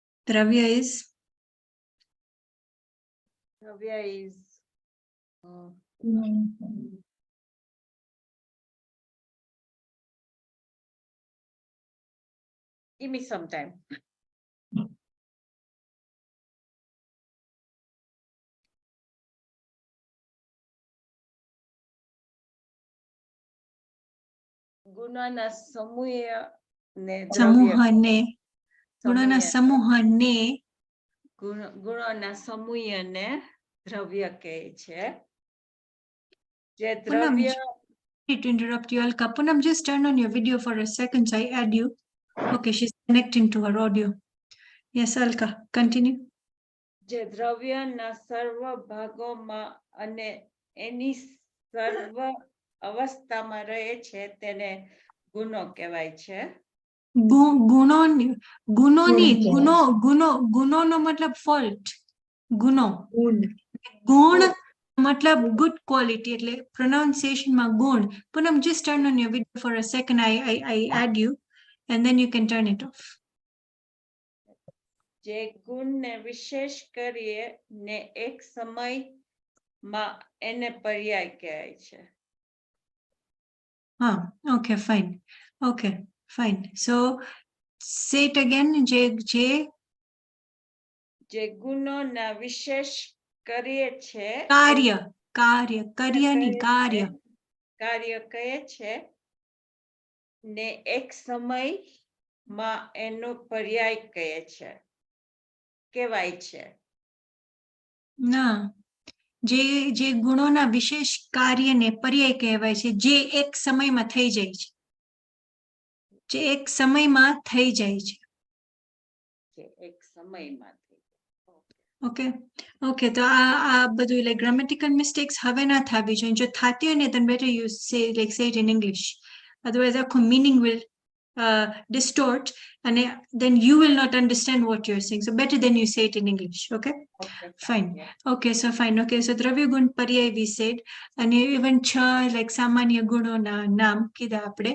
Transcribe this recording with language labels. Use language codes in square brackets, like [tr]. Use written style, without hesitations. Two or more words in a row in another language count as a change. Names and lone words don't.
[en] Dravya is give me some time. [gu] ગુણોના સમૂહને દ્રવ્ય ગુણોના સમૂહને ગુણોના સમૂહને દ્રવ્ય કહે છે. જે Poonam, દ્રવ્ય [en] to interrupt you, Alka. Poonam, just turn on your video for a second so I add you. Okay, she's connecting to her audio. Yes, Alka, continue. [gu] જે દ્રવ્યના સર્વ ભાગોમાં અને એની સર્વ અવસ્થામાં રહે છે તેને ગુણો કહેવાય છે. ગુનો નો મતલબ ફોલ્ટ. ગુનો ગુણ મતલબ [en] good quality [gu] એટલે pronunciation માં ગુણ. [en] Poonam, just turn on your video for a second. I add you and then you can turn it off. [gu] જે ગુણને વિશેષ કરીએ ને એક સમયમાં એને પર્યાય કહેવાય છે. [en] Okay, fine. Okay, fine. So say it again. [gu] જે ગુણોના વિશેષ કરીએ છે કાર્ય કહે છે ને એક સમયમાં એનો પર્યાય કહે છે કહેવાય છે. ના, જે ગુણોના વિશેષ કાર્યને પર્યાય કહેવાય છે જે એક સમયમાં થઈ જાય છે. જે એક સમયમાં થઈ જાય છે. એક સમયમાં Okay, તો આ બધું [en] like grammatical mistakes [gu] હવે ના થવી જોઈએ. જો થતી હોય ને [en] then better you say it in English. Otherwise આખું meaning will distort and then you will not understand what you're saying. So better than you say it in English. Okay, fine. Okay, so fine. Okay, so [gu] દ્રવ્ય ગુણ પર્યાય [en] we said and even like [gu] સામાન્ય ગુણોના નામ કીધા આપણે.